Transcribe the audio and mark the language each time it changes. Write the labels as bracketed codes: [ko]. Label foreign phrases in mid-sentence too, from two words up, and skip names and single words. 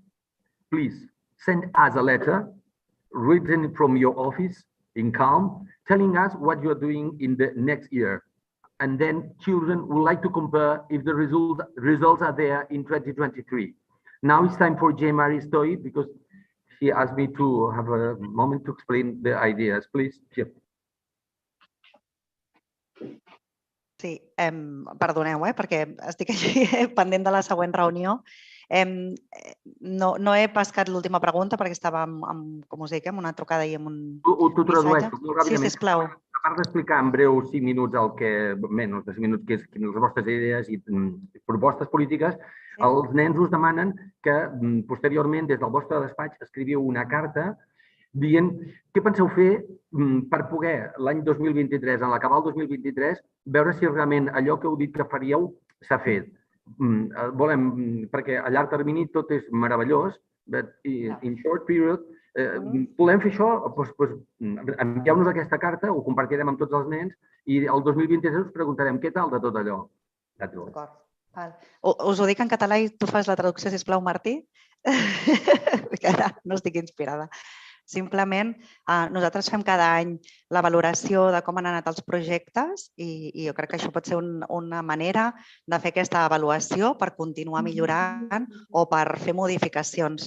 [en] Please send us a letter written from your office in calm, telling us what you are doing in the next year. And then children would like to compare if the results are there in 2023. Now it's time for J. Marie Stoy because she asked me to have a moment to explain the ideas. Please, Chip. [ca] Sí, perdoneu, perquè estic així pendent de la següent reunió. No he pescat l'última pregunta perquè estava, com us dic, amb una trucada i amb un T'ho tradueixo missatge. molt ràpidament. Sí, sisplau. A part d'explicar en breu 5 minuts menys de 5 minuts, que és les vostres idees i propostes polítiques, els nens us demanen que posteriorment des del vostre despatx escriviu una carta dient què penseu fer per poder l'any 2023, en l'acabar el 2023, veure si realment allò que heu dit que faríeu s'ha fet. Perquè a llarg termini tot és meravellós, [en] but in short period, [ca] volem fer això, envieu-nos aquesta carta, ho compartirem amb tots els nens i el 2023 us preguntarem què tal de tot allò. D'acord. Us ho dic en català i tu fas la traducció, sisplau, Martí? Que ara no estic inspirada. Simplement, nosaltres fem cada any la valoració de com han anat els projectes i jo crec que això pot ser una manera de fer aquesta avaluació per continuar millorant o per fer modificacions.